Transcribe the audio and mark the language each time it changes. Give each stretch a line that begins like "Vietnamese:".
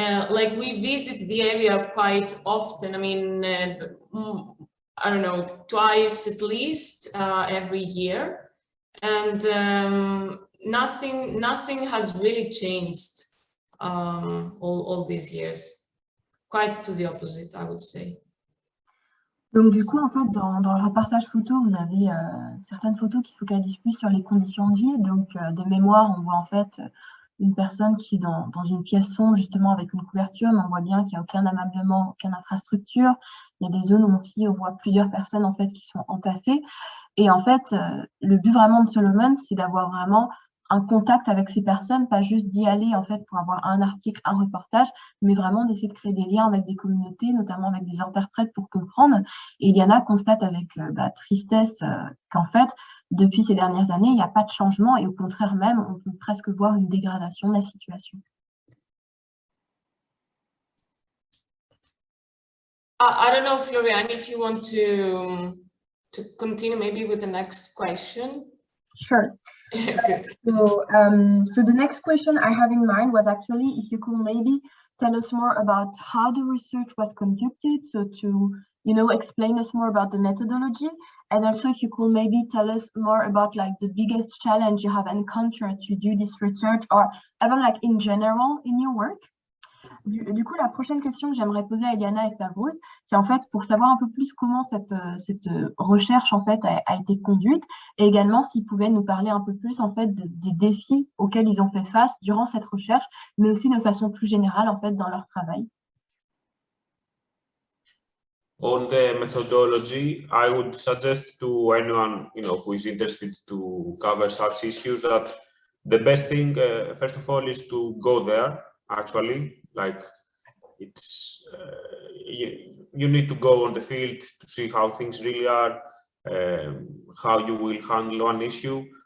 English: Like we visit the area quite often. I mean, I don't know, twice at least every year. And nothing has really changed all these years. Quite to the opposite, I would say.
French: Donc du coup, en fait, dans le reportage photo, vous avez certaines photos qui se focalisent plus sur les conditions de vie. Donc de mémoire, on voit en fait une personne qui est dans une pièce sombre, justement avec une couverture, mais on voit bien qu'il n'y a aucun ameublement, aucune infrastructure. Il y a des zones où on voit plusieurs personnes en fait qui sont entassées. Et en fait, le but vraiment de Solomon, c'est d'avoir vraiment un contact avec ces personnes, pas juste d'y aller en fait pour avoir un article, un reportage, mais vraiment d'essayer de créer des liens avec des communautés, notamment avec des interprètes pour comprendre. Et Iliana constate avec tristesse qu'en fait, depuis ces dernières années, il n'y a pas de changement et au contraire même, on peut presque voir une dégradation de la situation.
English: I don't know, Florian, if you want to continue maybe with the next question. Sure. Okay. So the next question I have in mind was actually if you could maybe tell us more about how the research was conducted, so to explain us more about the methodology, and also if you could maybe tell us more about like the biggest challenge you have encountered to do this research, or even like in general in your work.
French: Du coup, la prochaine question que j'aimerais poser à Iliana et Stavros, c'est en fait pour savoir un peu plus comment cette recherche en fait a été conduite, et également s'ils pouvaient nous parler un peu plus en fait des défis auxquels ils ont fait face durant cette recherche, mais aussi de façon plus générale en fait dans leur travail.
English: On the methodology, I would suggest to anyone who is interested to cover such issues that the best thing, first of all, is to go there. Actually, like it's you need to go on the field to see how things really are, how you will handle one issue.